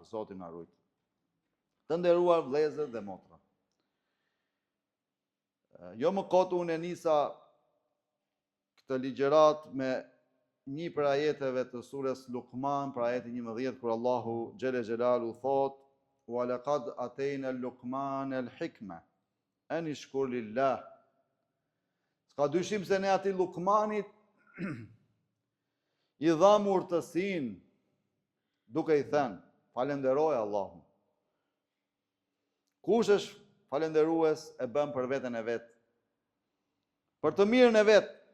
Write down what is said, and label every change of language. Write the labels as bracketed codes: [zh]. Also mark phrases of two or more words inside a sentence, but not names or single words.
[sq] Zoti na ruaj. Të nderuar vëllezër dhe motra, jo më kot unë e nisa këtë ligjerat me një për ajeteve të surës Luqman, për ajetin 11, kur Allahu [ar] جل جلاله [sq] thot: [ar] "ولقد آتينا لقمان الحكمة أن اشكر لله." [sq] S'ka dyshim se ne atij Luqmanit i dham urtësin, duke i thënë, falenderoj Allahun. Kush është falenderues e bën për veten e vet, për të mirën e vet.